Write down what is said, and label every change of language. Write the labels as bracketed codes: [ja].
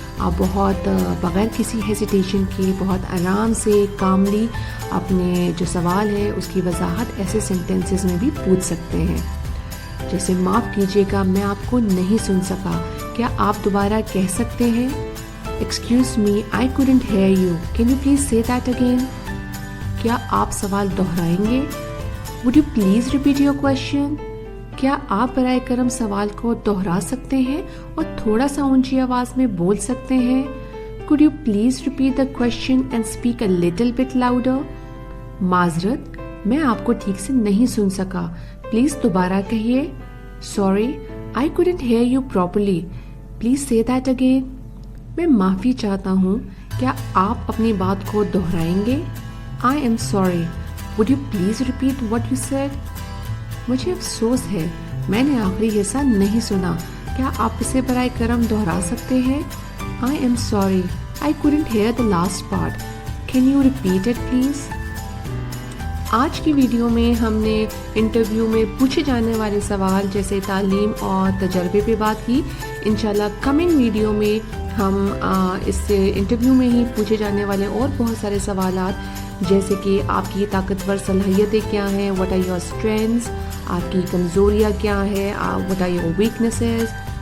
[ur] آپ بہت بغیر کسی ہیزیٹیشن کے بہت آرام سے کاملی اپنے جو سوال ہے اس کی وضاحت ایسے سینٹنسز میں بھی پوچھ سکتے ہیں. جیسے معاف کیجیے گا میں آپ کو نہیں سن سکا, کیا آپ دوبارہ کہہ سکتے ہیں؟ [en] Excuse me I couldn't hear you, can you please say that again. [ur] کیا آپ سوال دہرائیں گے؟ [en] Would you please repeat your question? [ur] کیا آپ برائے کرم سوال کو دہرا سکتے ہیں اور تھوڑا سا اونچی آواز میں بول سکتے ہیں؟ [en] Could you please repeat the question and speak a little bit louder? [ur] معذرت, میں آپ کو ٹھیک سے نہیں سن سکا, پلیز دوبارہ کہیے. [en] Sorry, I couldn't hear you properly. Please say that again. [ur] میں معافی چاہتا ہوں, کیا آپ اپنی بات کو دہرائیں گے؟ [en] I am sorry. Would you please repeat what you said? [ur] مجھے افسوس ہے, میں نے آخری حصہ نہیں سنا, کیا آپ اسے برائے کرم دہرا سکتے ہیں؟ [en] I am sorry. I couldn't hear the last part. Can you repeat it please? [ur] آج کی ویڈیو میں ہم نے انٹرویو میں پوچھے جانے والے سوال جیسے تعلیم اور تجربے پہ بات کی. انشاءاللہ کمنگ ویڈیو میں ہم اس سے انٹرویو میں ہی پوچھے جانے والے اور بہت سارے سوالات جیسے کہ آپ کی طاقتور صلاحیتیں کیا ہیں, [en] what are your strengths, [ur] آپ کی کمزوریاں کیا ہیں, [en] what are your weaknesses,